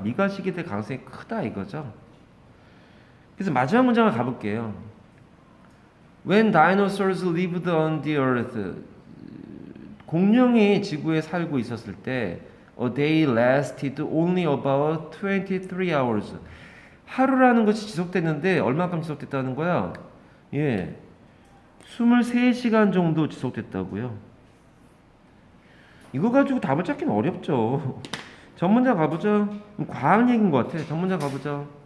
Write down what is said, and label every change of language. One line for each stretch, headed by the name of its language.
Korean: 미괄식이 될 가능성이 크다 이거죠. 그래서 마지막 문장을 가볼게요.
English: When dinosaurs lived on the earth,
Korean: 공룡이 지구에 살고 있었을 때
English: a day lasted only about 23 hours.
Korean: 하루라는 것이 지속됐는데 얼마큼 지속됐다는 거야? 예, 23시간 정도 지속됐다고요. 이거 가지고 답을 찾기는 어렵죠. 전문자 가보자. 과학 얘기인 것 같아. 전문자 가보자.